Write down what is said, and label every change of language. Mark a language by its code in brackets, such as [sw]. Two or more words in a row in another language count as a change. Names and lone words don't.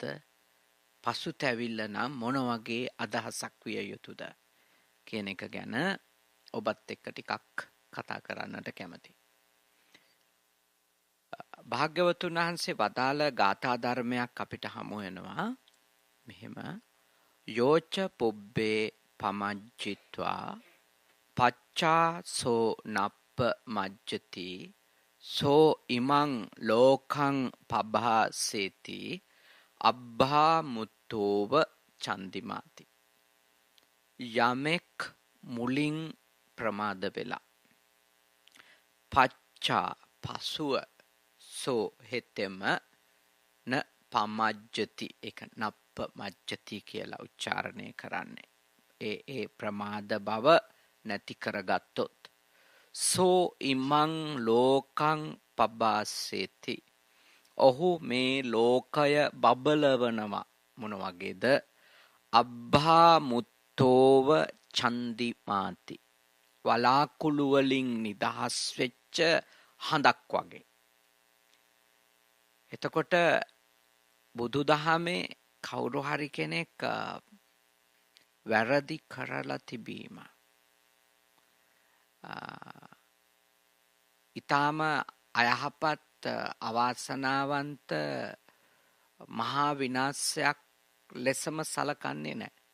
[si] පසුතැවිල්ල නම් මොන වගේ අදහසක් විය යුතුද කියන එක ගැන ඔබත් එක්ක ටිකක් කතා කරන්නට කැමතියි. භාග්‍යවතුන් වහන්සේ වදාළ ගාථා ධර්මයක් අපිට හමු වෙනවා. [pi] මෙහෙම යෝච පුබ්බේ පමජ්ජිත්වා පච්චා සෝ නප්ප මජ්ජති සෝ ඉමං ලෝකං පභාසේති අබ්භා මුත්තෝව චන්දිමාති. [si] යමෙක් මුලින් ප්‍රමාද වෙලා පච්චා පසුව සෝ හෙතෙම [pi] න පමජ්ජති [si] එක [pi] නප්ප මජ්ජති [si] කියලා උච්චාරණය කරන්නේ. ඒ ප්‍රමාද බව නැති කරගත්තොත්. [pi] සෝ ඉමං ලෝකං පබාසෙති. [si] ඔහු මේ ලෝකය බබලවනවා. මොන වගේද? [pi] අබ්බා මුත්තෝව චන්දිමාති. [si] වලාකුළු වලින් නිදහස් වෙච්ච හඳක් වගේ. එතකොට බුදුදහමේ කවුරු හරි කෙනෙක් වැරදි කරලා තිබීම ඊටාම අයහපත් අවාසනාවන්ත මහා විනාශයක් ලෙසම සලකන්නේ නැහැ.